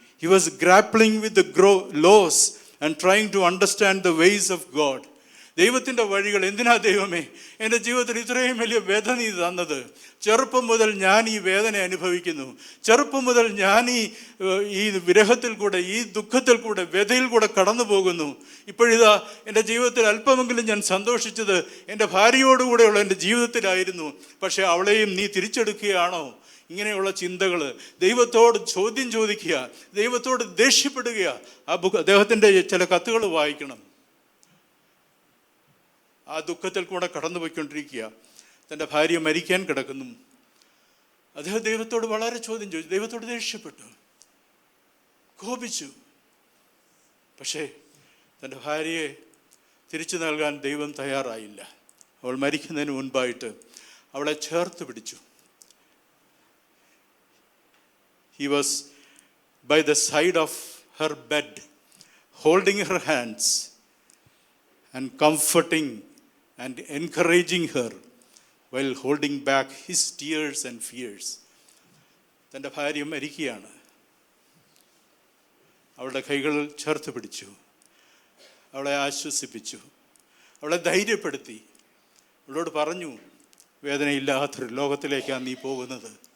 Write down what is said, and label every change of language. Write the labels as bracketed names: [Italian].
[English] He was grappling with the loss and trying to understand the ways of God. [Malayalam] ദൈവത്തിൻ്റെ വഴികൾ. എന്തിനാ ദൈവമേ എൻ്റെ ജീവിതത്തിൽ ഇത്രയും വലിയ വേദന നീ തന്നത്? ചെറുപ്പം മുതൽ ഞാൻ ഈ വേദന അനുഭവിക്കുന്നു. ചെറുപ്പം മുതൽ ഞാൻ ഈ വിരഹത്തിൽ കൂടെ, ഈ ദുഃഖത്തിൽ കൂടെ, വ്യതയിൽ കൂടെ കടന്നു പോകുന്നു. ഇപ്പോഴിതാ എൻ്റെ ജീവിതത്തിൽ അല്പമെങ്കിലും ഞാൻ സന്തോഷിച്ചത് എൻ്റെ ഭാര്യയോടുകൂടെയുള്ള എൻ്റെ ജീവിതത്തിലായിരുന്നു. പക്ഷേ അവളെയും നീ തിരിച്ചെടുക്കുകയാണോ? ഇങ്ങനെയുള്ള ചിന്തകൾ, ദൈവത്തോട് ചോദ്യം ചോദിക്കുക, ദൈവത്തോട് ദേഷ്യപ്പെടുക. അദ്ദേഹത്തിൻ്റെ ചില കത്തുകൾ വായിക്കണം. ആ ദുഃഖത്തിൽ കൂടെ കടന്നുപോയിക്കൊണ്ടിരിക്കുക. തൻ്റെ ഭാര്യ മരിക്കാൻ കിടക്കുന്നു. അദ്ദേഹം ദൈവത്തോട് വളരെ ചോദ്യം ചോദിച്ചു, ദൈവത്തോട് ദേഷ്യപ്പെട്ടു. കോപിച്ചു. പക്ഷേ തൻ്റെ ഭാര്യയെ തിരിച്ചു നൽകാൻ ദൈവം തയ്യാറായില്ല. അവൾ മരിക്കുന്നതിന് മുൻപായിട്ട് അവളെ ചേർത്ത് പിടിച്ചു. [English] He was by the side of her bed, holding her hands and comforting and encouraging her while holding back his tears and fears. [Malayalam] തൻ്റെ ഭാര്യ മരിക്കുകയാണ്. അവളുടെ കൈകൾ ചേർത്ത് പിടിച്ചു, അവളെ ആശ്വസിപ്പിച്ചു, അവളെ ധൈര്യപ്പെടുത്തി. അവളോട് പറഞ്ഞു, വേദനയില്ലാത്തൊരു ലോകത്തിലേക്കാണ് നീ പോകുന്നത്.